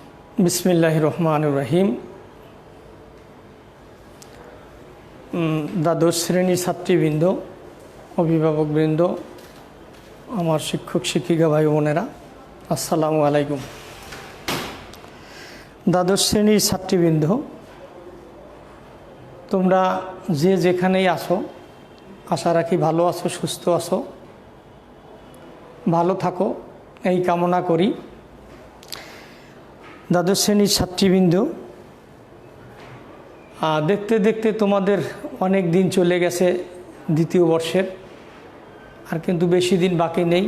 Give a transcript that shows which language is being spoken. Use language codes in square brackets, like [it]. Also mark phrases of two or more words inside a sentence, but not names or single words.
[ar] بسم الله الرحمن الرحيم. [bn] দ্বাদশ শ্রেণী ছাত্রীবৃন্দ, অভিভাবকবৃন্দ, আমার শিক্ষক শিক্ষিকা ভাই বোনেরা [ar] السلام عليكم. [bn] দ্বাদশ শ্রেণী ছাত্রীবৃন্দ, তোমরা যে যেখানেই আছো আশা রাখি ভালো আছো, সুস্থ আছো, ভালো থাকো এই কামনা করি। দ্বাদশ শ্রেণীর ছাত্রীবৃন্দ, দেখতে দেখতে তোমাদের অনেক দিন চলে গেছে দ্বিতীয় বর্ষের, আর কিন্তু বেশি দিন বাকি নেই।